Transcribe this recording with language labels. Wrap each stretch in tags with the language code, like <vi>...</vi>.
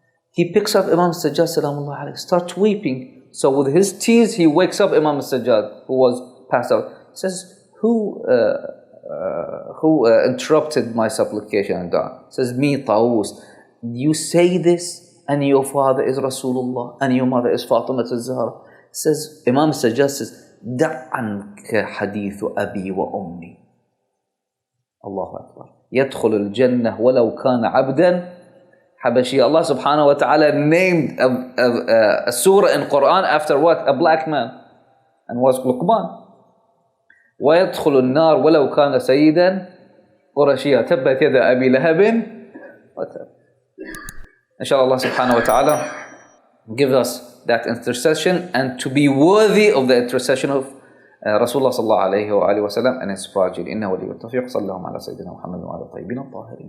<en>He picks up Imam Sajjad Salamullah alayhi, starts weeping. So with his tears, he wakes up Imam Sajjad, who was passed out. He says, who interrupted my supplication and died? He says, me, Tawus. You say this, and your father is Rasulullah, and your mother is Fatima al-Zahra. Says, Imam Sajjad says,</en> <ar>دع عنك حديث أبي وأمي. Allahu Akbar. يدخل الجنة ولو كان عبدا Habashi.</ar> <en>Allah subhanahu wa ta'ala named a surah in Quran after what? A black man. And was Luqman.</en> <ar>ويدخل النار ولو كان سيدا قرشيا تبت يد أبي لهب وتب.</ar> <en>Inshallah, Allah subhanahu wa ta'ala give us that intercession and to be worthy of the intercession of Rasulullah sallallahu alayhi wa sallam and his progeny.</en> <ar>إنه ولي التوفيق. صلى الله على سيدنا محمد وعلى الطيبين الطاهرين.</ar>